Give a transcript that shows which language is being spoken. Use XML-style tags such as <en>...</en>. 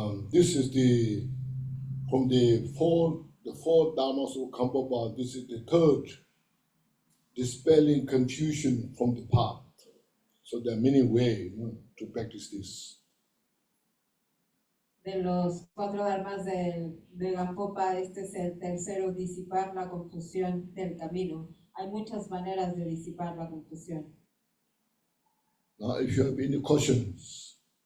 <en>This is from the four Dharmas of Gampopa, this is the third, dispelling confusion from the path. So there are many ways to practice this.</en> <es>De los 4 dharmas de Gampopa, este es el tercero, disipar la confusión del camino. Hay muchas maneras de disipar la confusión.</es> <en>Now, if you have any questions.</en>